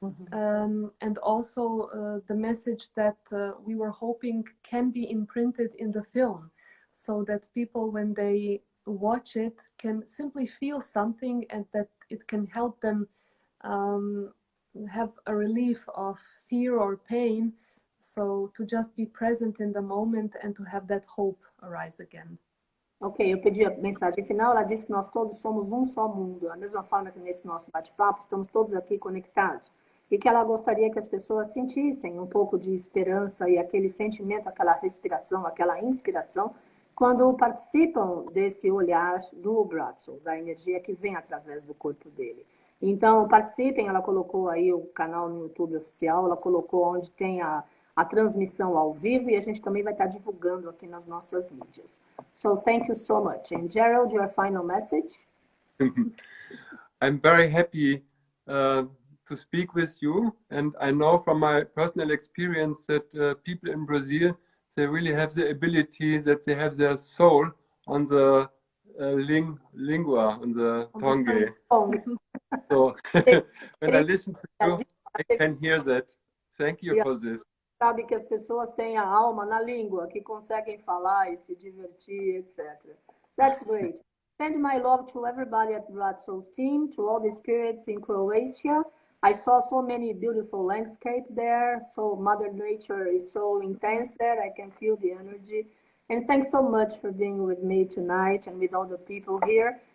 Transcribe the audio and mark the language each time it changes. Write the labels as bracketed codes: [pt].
[en] And also the message that we were hoping can be imprinted in the film, so that people, when they watch it, can simply feel something, and that it can help them have a relief of fear or pain. So to just be present in the moment and to have that hope arise again. [pt] Ok, eu pedi a mensagem final, ela disse que nós todos somos um só mundo, da mesma forma que nesse nosso bate-papo estamos todos aqui conectados, e que ela gostaria que as pessoas sentissem um pouco de esperança e aquele sentimento, aquela respiração, aquela inspiração, quando participam desse olhar do Braco, da energia que vem através do corpo dele. Então, participem, ela colocou aí o canal no YouTube oficial, ela colocou onde tem a transmissão ao vivo, e a gente também vai estar divulgando aqui nas nossas mídias. [en] So, thank you so much. And Gerald, your final message? I'm very happy to speak with you, and I know from my personal experience that people in Brazil, they really have the ability, that they have their soul on the lingua, on the tongue. So when I listen to you, I can hear that. Thank you for this. [pt] Sabe que as pessoas têm a alma na língua, que conseguem falar e se divertir, etc. [en] That's great. Send my love to everybody at Braco's team, to all the spirits in Croatia. I saw so many beautiful landscape there, so Mother Nature is so intense there, I can feel the energy. And thanks so much for being with me tonight and with all the people here.